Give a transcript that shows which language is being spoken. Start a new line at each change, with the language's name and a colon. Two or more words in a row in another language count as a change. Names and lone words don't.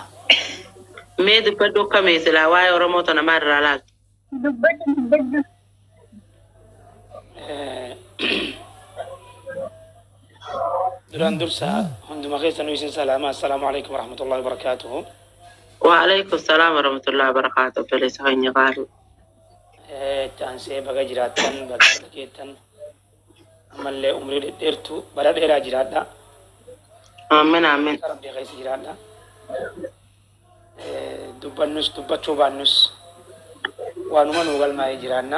Oromo: mee dubbaddu akkamee silaa waa'ee Oromoota namaa irraa laaltu Dubbaddu. Duraan dursa hunduma keessanuu isin salaama.
Arabic: السلام عليكم ورحمة الله وبركاته. وعليكم السلام ورحمة الله وبركاته فليس خيني قالوا
Oromo: Chaansee baga jiraattan baga dhageettan ammallee umrii dheertuu bara dheeraa jiraadha.
Arabic: آمين آمين
Oromo: Rabbii keessa jiraadha. Dubbannus dubbachuu baannus waanuma nuu galmaa'ee jiraanna.